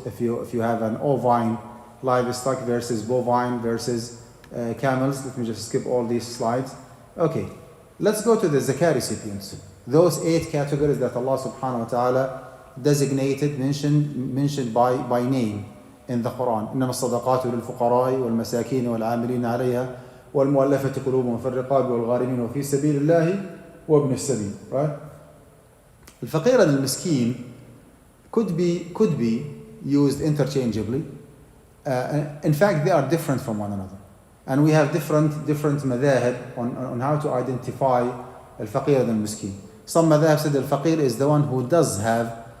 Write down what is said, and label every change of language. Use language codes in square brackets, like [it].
[en] If you have an ovine livestock versus bovine versus camels. Let me just skip all these slides. Okay, let's go to the zakah recipients. Those 8 categories that Allah subhanahu wa ta'ala designated, mentioned by name in the Quran. [ar] إنما الصدقات للفقراء والمساكين والعاملين عليها والمؤلفة قلوبهم وفي الرقاب والغارمين وفي سبيل الله وابن السبيل. [en] Right? الفقير and المسكين could be used interchangeably. In fact, they are different from one another, and we have different madhahib on how to identify al-faqir and al-miskin. Some madhahib said al-faqir is the one who does have